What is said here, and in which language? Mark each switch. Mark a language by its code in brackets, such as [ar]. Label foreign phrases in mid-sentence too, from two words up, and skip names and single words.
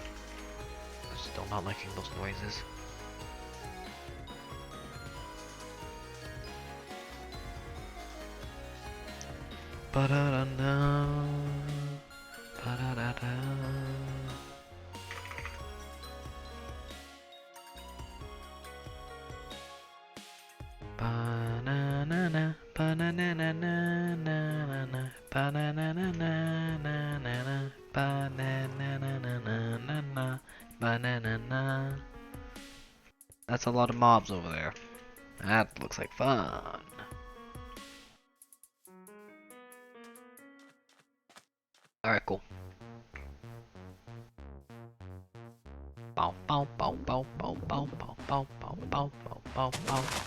[en] Still not liking those noises. Ba-da-da-da. Ba-da-da-da. Ba-na-na-na. Ba-na-na-na-na-na-na. Ba-na-na-na-na-na-na. Ba-na-na-na-na-na-na. Ba-na-na-na. That's a lot of mobs over there. That looks like fun. Alright, cool. Bow bow bow bow bow bow bow bow bow bow bow bow.